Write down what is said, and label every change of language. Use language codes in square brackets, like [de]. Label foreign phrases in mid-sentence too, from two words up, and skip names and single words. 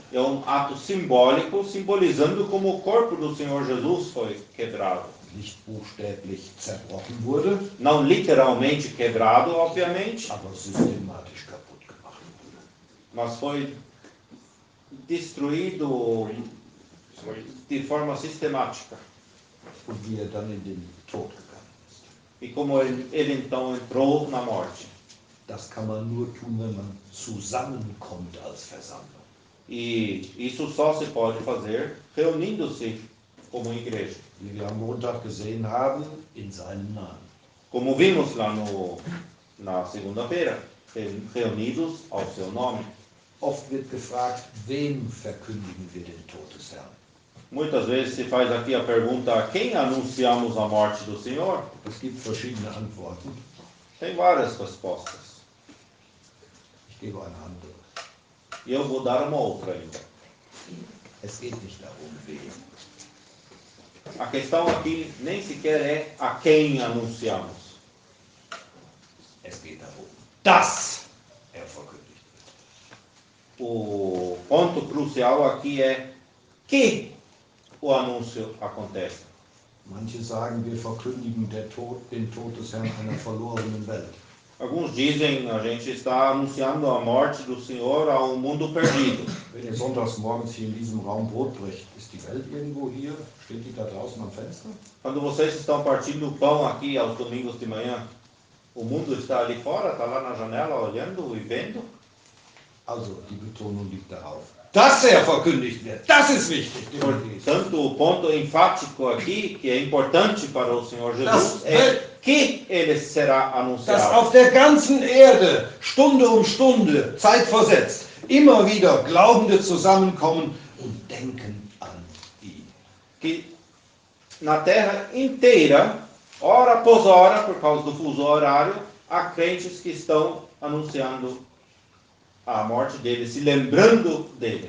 [pt] É um ato simbólico, simbolizando como o corpo do Senhor Jesus foi quebrado. [de] Nicht buchstäblich zerbrochen wurde, [pt] Não literalmente quebrado, obviamente, [de] aber systematisch kaputt gemacht wurde. [pt] mas foi destruído de forma sistemática. [de] Und wie er dann in den Tod gegangen ist. [pt] E como ele então entrou na morte. [de] Das kann man nur tun, wenn man zusammenkommt als Versammlung. [pt] E isso só se pode fazer reunindo-se como igreja. [de] Wie wir am Montag gesehen haben, in seinem Namen. [pt] Como vimos lá na segunda-feira, reunidos ao seu nome. [de] Oft wird gefragt, wem verkündigen wir den Tod des Herrn? [pt] Muitas vezes se faz aqui a pergunta: a quem anunciamos a morte do Senhor? [de] Es gibt verschiedene Antworten. [pt] Tem várias respostas. [de] Ich gebe eine andere. [pt] E eu vou dar uma outra ainda. [de] Es geht nicht darum, wem. [pt] A questão aqui nem sequer é a quem anunciamos. [de] Es geht darum, dass er verkündigt wird. [pt] O ponto crucial aqui é que o anúncio acontece. [de] Manche sagen, wir verkündigen den Tod des Herrn einer verlorenen Welt. [pt] Alguns dizem a gente está anunciando a morte do Senhor a um mundo perdido. [de] Wenn ihr sonntags morgens hier in diesem Raum Brot bricht, ist die Welt irgendwo hier? Steht die da draußen am Fenster? [pt] Quando vocês estão partindo o pão aqui aos domingos de manhã, o mundo está ali fora, está lá na janela olhando e vendo? [de] Also, die Betonung liegt darauf, dass er verkündigt wird. Das ist wichtig. [pt] Portanto, o ponto enfático aqui, que é importante para o Senhor Jesus, é que ele será [de] Dass [pt] anunciado. [de] auf der ganzen Erde, Stunde um Stunde, zeitversetzt, immer wieder Glaubende zusammenkommen und denken an ihn. [pt] Que na terra inteira, hora após hora, por causa do fuso horário, há crentes que estão anunciando a morte dele, se lembrando dele.